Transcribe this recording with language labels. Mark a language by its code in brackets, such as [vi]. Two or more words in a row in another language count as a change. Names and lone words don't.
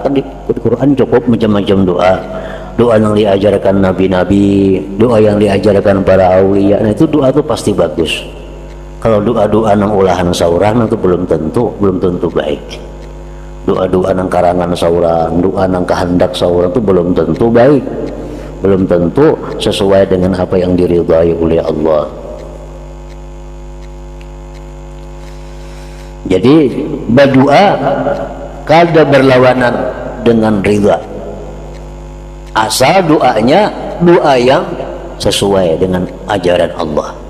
[id] Kan di Quran cukup macam-macam doa. Doa yang diajarkan nabi-nabi, doa yang diajarkan para aulia, nah itu doa itu pasti bagus. [bjn] Kalau doa-doa nang olahan sauran itu belum tentu baik. [id] Doa-doa nang karangan sauran, doa nang kehendak sauran itu belum tentu baik, belum tentu sesuai dengan apa yang diridhai oleh Allah. Jadi berdoa kada berlawanan dengan ridha. Asal doanya doa yang sesuai dengan ajaran Allah.